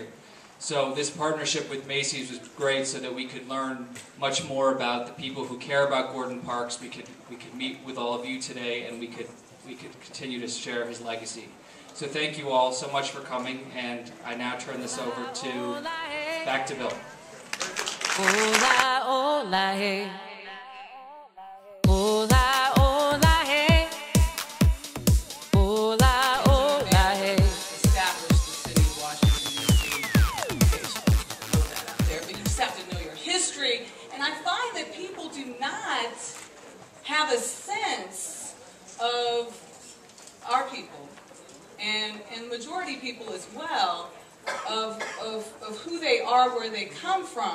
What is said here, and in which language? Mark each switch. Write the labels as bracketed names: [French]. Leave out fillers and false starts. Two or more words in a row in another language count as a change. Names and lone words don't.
[English] So this partnership with Macy's was great so that we could learn much more about the people who care about Gordon Parks. We could meet with all of you today, and we could continue to share his legacy. So thank you all so much for coming, and I now turn this over to back to Bill. [Spanish] Hola, hola, hey. Hola, hola, hey. Hola, hola, [English] hey. Established the city of Washington, D.C. Put that out there, but you just have to know your history. And I find that people do not have a sense of our people, and majority people as well, of who they are, where they come from.